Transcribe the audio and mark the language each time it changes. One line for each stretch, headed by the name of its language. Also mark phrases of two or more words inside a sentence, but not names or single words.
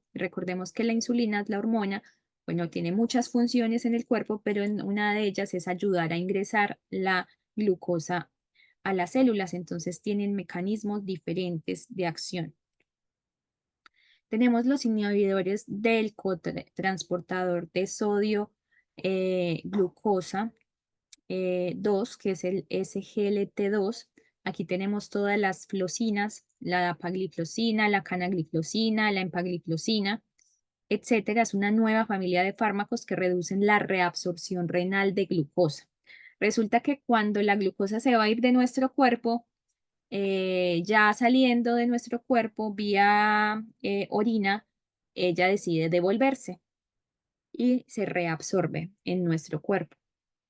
Spanish: Recordemos que la insulina es la hormona, bueno, tiene muchas funciones en el cuerpo, pero una de ellas es ayudar a ingresar la glucosa a las células, entonces tienen mecanismos diferentes de acción. Tenemos los inhibidores del cotransportador de sodio glucosa 2, que es el SGLT2. Aquí tenemos todas las flocinas, la dapagliflozina, la canagliflozina, la empagliflozina, etcétera. Es una nueva familia de fármacos que reducen la reabsorción renal de glucosa. Resulta que cuando la glucosa se va a ir de nuestro cuerpo, ya saliendo de nuestro cuerpo vía orina, ella decide devolverse y se reabsorbe en nuestro cuerpo, ¿ya?